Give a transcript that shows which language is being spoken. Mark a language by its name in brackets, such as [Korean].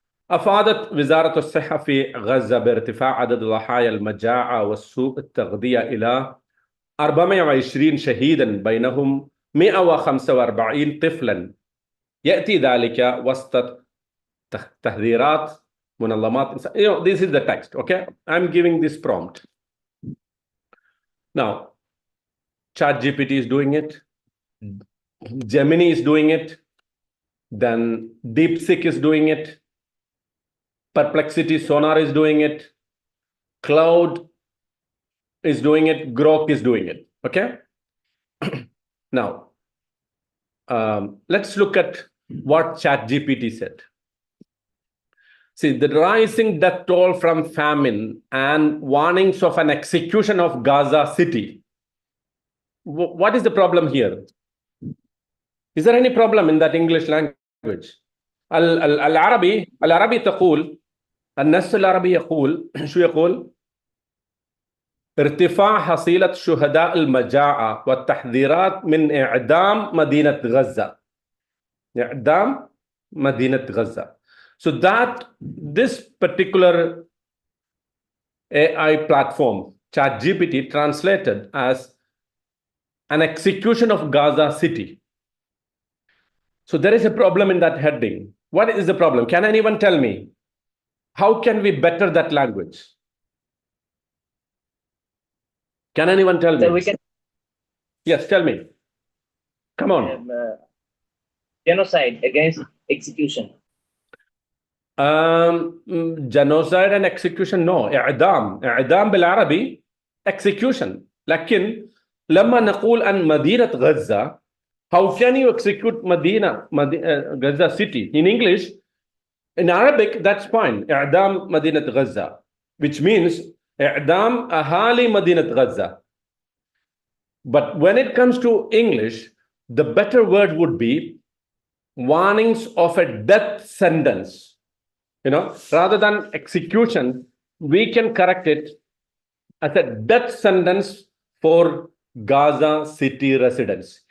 [Arabic] أفادت وزارة الصحة في غزة بارتفاع عدد ضحايا المجاعة والسوء التغذية إلى 420 شهيدا بينهم 145 طفلا. يأتي ذلك وسط تحذيرات منظمات. [English] This is the text. Okay, I'm giving this prompt. Now, ChatGPT is doing it. Gemini is doing it. Then DeepSeek is doing it. Perplexity, Sonar is doing it. Cloud is doing it. Grok is doing it. Okay. Now, let's look at what ChatGPT said. See, the rising death toll from famine and warnings of an execution of Gaza City. What is the problem here? Is there any problem in that English language? [Arabic] العربي تقول النص العربي يقول شو يقول؟ ارتفاع حصيلة شهداء المجاعة والتحذيرات من إعدام مدينة غزة. إعدام مدينة غزة. [English] So this particular AI platform, ChatGPT, translated as an execution of Gaza City. So there is a problem in that heading. What is the problem? Can anyone tell me? How can we better that language? Can anyone tell me? So we can. Yes, tell me. Come on. Genocide against execution. Genocide and execution, no. [Arabic] إعدام بالعربي execution. لكن لما نقول عن مدينة غزة, [English] how can you execute Gaza city? In English, in Arabic, that's fine. [Arabic] إعدام مدينة غزة, [English] which means [Arabic] إعدام أهالي مدينة غزة. [English] But when it comes to English, the better word would be warnings of a death sentence. Rather than execution, we can correct it as a death sentence for Gaza city residents.